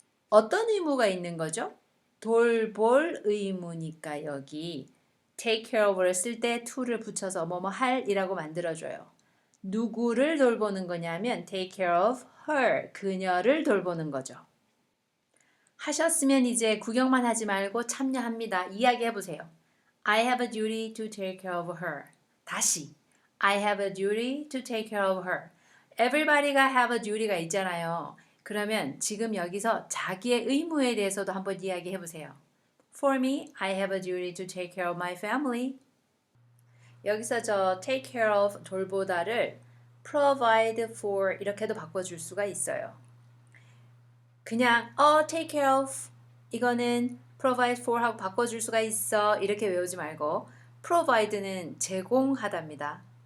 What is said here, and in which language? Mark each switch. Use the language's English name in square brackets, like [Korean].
[Korean] 어떤 의무가 있는 거죠? 돌볼 의무니까 여기 take care of를 쓸 때 to를 붙여서 뭐뭐 할이라고 만들어줘요. 누구를 돌보는 거냐면 [English] take care of her, [Korean] 그녀를 돌보는 거죠. 하셨으면 이제 구경만 하지 말고 참여합니다. 이야기해보세요. [English] I have a duty to take care of her. 다시 I have a duty to take care of her. Everybody가 have a duty가 있잖아요. [Korean] 그러면 지금 여기서 자기의 의무에 대해서도 한번 이야기해보세요. [English] For me, I have a duty to take care of my family. [Korean] 여기서 저 take care of 돌보다를 provide for 이렇게도 바꿔줄 수가 있어요. 그냥 take care of 이거는 provide for 하고 바꿔줄 수가 있어 이렇게 외우지 말고 provide는 제공하답니다.